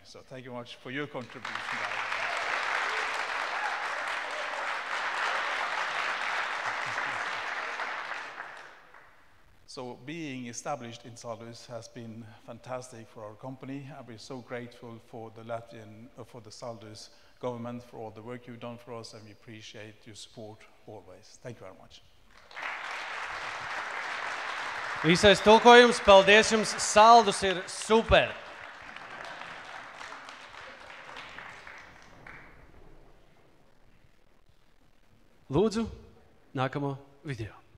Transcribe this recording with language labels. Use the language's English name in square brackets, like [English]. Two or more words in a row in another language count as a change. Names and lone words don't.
[English] So thank you much for your contribution, Daiva. So being established in Saldus has been fantastic for our company, and we're so grateful for the Saldus government for all the work you've done for us, and we appreciate your support always. Thank you very much. [Latvian] Īsais tulkojums, paldies jums, Saldus ir super! Lūdzu, nākamo video.